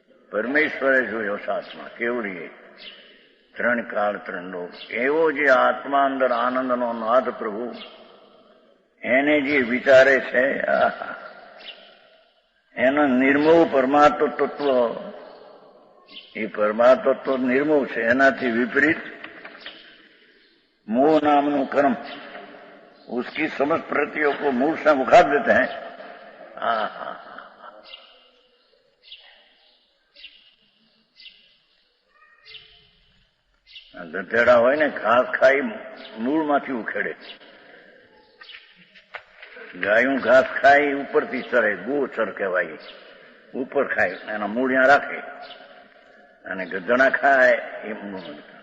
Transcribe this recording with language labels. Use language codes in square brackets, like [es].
[gu] પરમેશ્વરે જોયો સાતમાં કેવડીએ. ત્રણ કાળ ત્રણ લોક. એવો જે આત્મા અંદર આનંદનો નાદ પ્રભુ એને જે વિચારે છે એનો નિર્મોહ પરમાત્મ તત્વ, એ પરમાત્મ તત્વ નિર્મોહ છે. એનાથી વિપરીત [hi] मोह नामनु कर्म, उसकी समस्त प्रवृत्तियों को मूल से उखाड़ देते हैं. [gu] हाँ हाँ ગધેડા હોય ને ઘાસ ખાઈ મૂળમાંથી ઉખેડે. ગાયું ઘાસ ખાઈ ઉપરથી ચરે, ગોચર કહેવાય. ઉપર ખાય એના મૂળિયા રાખે અને ગધેડા ખાય એ મૂળ.